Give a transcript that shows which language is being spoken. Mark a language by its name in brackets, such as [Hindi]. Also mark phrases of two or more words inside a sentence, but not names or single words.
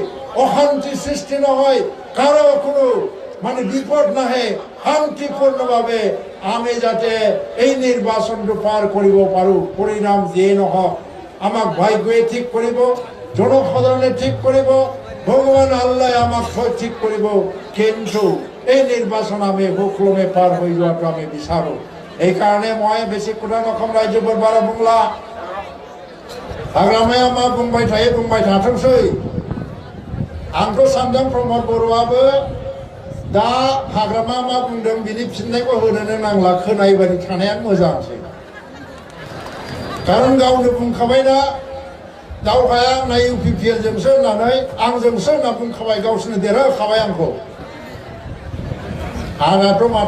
[Assamese] অশান্তি সৃষ্টি নহয় কাৰো কোনো মানে বিপদ নাহে শান্তিপূৰ্ণভাৱে আমি যাতে এই নিৰ্বাচনটো পাৰ কৰিব পাৰো পৰিণাম যিয়ে নহওক আমাক ভাগ্যই ঠিক কৰিব জনসাধাৰণে ঠিক কৰিব ভগৱান আল্লাহ আমাক ঠিক কৰিব কিন্তু এই নিৰ্বাচন আমি সুক্ৰমে পাৰ হৈ যোৱাটো আমি বিচাৰো এইকাৰণে মই বেছি কথা নকম ৰাজ্যবোৰ বাৰা বুংলা [Bodo] हाग्रामाया मा बुंबाय थायो बुंबाय थाथोंसै आंथ' सानदों प्रमद बर'आबो दा हाग्रामा मा बुंदों बिनि फिननायखौ होनोनो नांला खोनायै बायदि थानाया मोजांसै खारन गावनो बुंखाबायना दावहाया आंना UPPL जोंसो होननानै आंजोंसो होनना बुंखाबाय गावसोरनो देरहाखाबाय आंखौ आंहाथ' माथो